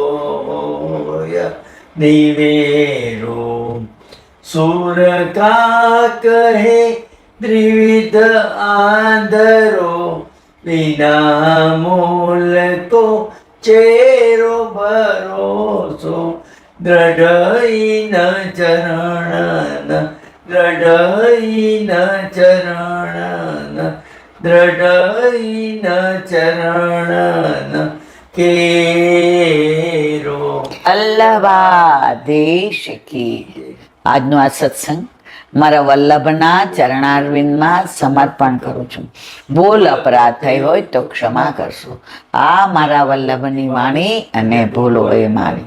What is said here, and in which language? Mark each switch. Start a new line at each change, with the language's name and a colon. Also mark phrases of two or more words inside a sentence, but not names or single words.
Braj: निवेरो सुर का कहे त्रिविध आंधरो बिना मूल को चेरो भरोसो दृढ़ चरण दृढ़ चरण दृढ़ चरण केरो
Hindi: वल्लभाधीश की जय.
Gujarati: આજનો આ સત્સંગ મારા વલ્લભના ચરણારવિંદમાં સમર્પણ કરું છું. ભૂલ અપરાધ થઈ હોય તો ક્ષમા કરશો. આ મારા વલ્લભની વાણી અને ભૂલ હોય મારી.